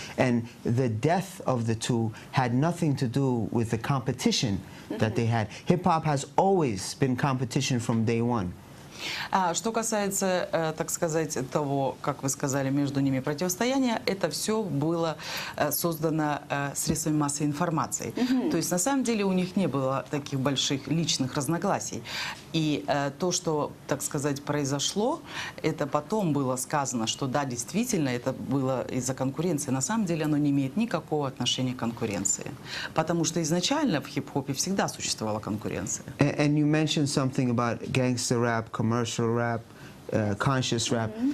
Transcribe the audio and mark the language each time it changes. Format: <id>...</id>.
<en>And the death of the two had nothing to do with the competition that they had. Hip-hop has always been competition from day one.</en> <ru>Что касается, так сказать, того, как вы сказали, между ними противостояние, это все было создано средствами массовой информации. То есть, на самом деле, у них не было таких больших личных разногласий. И то, что, так сказать, произошло, это потом было сказано, что да, действительно, это было из-за конкуренции. На самом деле, оно не имеет никакого отношения к конкуренции. Потому что изначально в хип-хопе всегда существовала конкуренция.</ru> <en>And you mentioned something about gangster rap, commercial rap, conscious rap.</en>